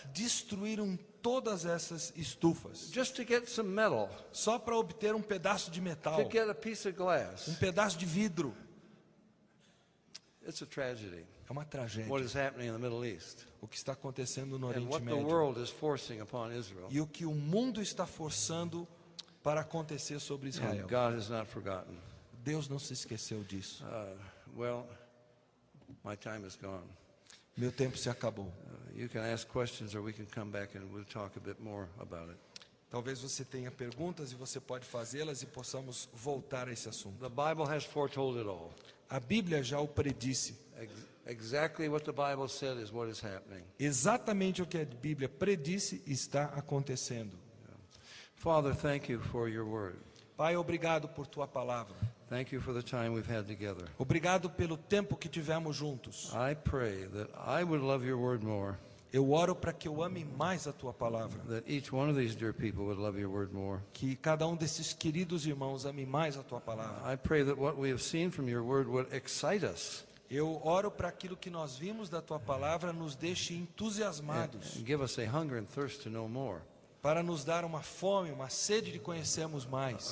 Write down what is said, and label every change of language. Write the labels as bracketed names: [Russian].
[Portuguese] Destruíram todas essas estufas, [English] just to get some metal, [Portuguese] só para obter um pedaço de metal, [English] to get a piece of glass. [Portuguese] um pedaço de vidro. [English] It's a tragedy, [Portuguese] É uma tragédia [English] what is happening in the Middle East, [Portuguese] o que está acontecendo no [English] and [Portuguese] Oriente [English] what the [Portuguese] Médio [English] world is forcing upon Israel. [Portuguese] e o que o mundo está forçando para acontecer sobre Israel. [English] And God has not forgotten. [Portuguese] Deus não se esqueceu disso. [English] Well, my time is gone. [Portuguese] Meu tempo se acabou. [English] You can ask questions, or we can come back and we'll talk a bit more about it. [Portuguese] Talvez você tenha perguntas e você pode fazê-las e possamos voltar a esse assunto. [English] The Bible has foretold it all. [Portuguese] A Bíblia já o predisse. [English] Exactly what the Bible said is what is happening. [Portuguese] Exatamente o que a Bíblia predisse está acontecendo. [English] Father, thank you for your word. [Portuguese] Pai, obrigado por tua palavra. [English] Thank you for the time we've had together. [Portuguese] Obrigado pelo tempo que tivemos juntos. [English] I pray that I would love your word more, [Portuguese] Eu oro para que eu ame mais a tua palavra, [English] that each one of these dear people would love your word more. [Portuguese] que cada um desses queridos irmãos ame mais a tua palavra. [English] I pray that what we have seen from your word would excite us [Portuguese] Eu oro para aquilo que nós vimos da tua palavra nos deixe entusiasmados, [English] and give us a hunger and thirst to know more [Portuguese] para nos dar uma fome, uma sede de conhecermos mais